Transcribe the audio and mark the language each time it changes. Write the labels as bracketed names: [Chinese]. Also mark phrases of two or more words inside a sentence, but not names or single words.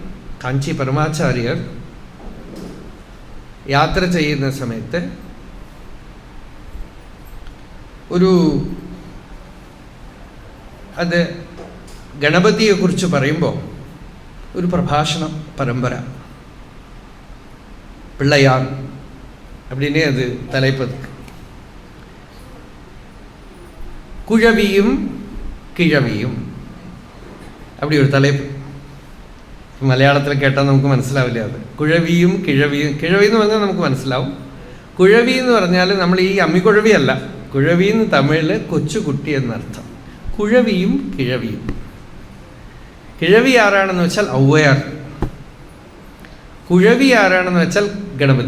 [Malayalam] കാഞ്ചി പരമാചാര്യർ യാത്ര ചെയ്യുന്ന സമയത്ത് അത് ഗണപതിയെക്കുറിച്ച് പറയുമ്പോൾ ഒരു പ്രഭാഷണ പരമ്പര, പിള്ളയാർ [Tamil] அப்படின்னு அது தலைப்பது. குழவியும் கிழவியும் அப்படி ஒரு தலைப்பு. [Malayalam] മലയാളത്തിൽ കേട്ടാൽ നമുക്ക് മനസ്സിലാവില്ല. അത് കുഴവിയും കിഴവിയും. കിഴവി എന്ന് പറഞ്ഞാൽ നമുക്ക് മനസ്സിലാവും. കുഴവി എന്ന് പറഞ്ഞാൽ നമ്മൾ ഈ അമ്മിക്കുഴവിയല്ല. കുഴവി എന്ന് തമിഴിൽ കൊച്ചുകുട്ടി എന്നർത്ഥം. കുഴവിയും കിഴവിയും. കിഴവി ആരാണെന്ന് വെച്ചാൽ ഔവയാർ, കുഴവി ആരാണെന്ന് വെച്ചാൽ ഗണപതി.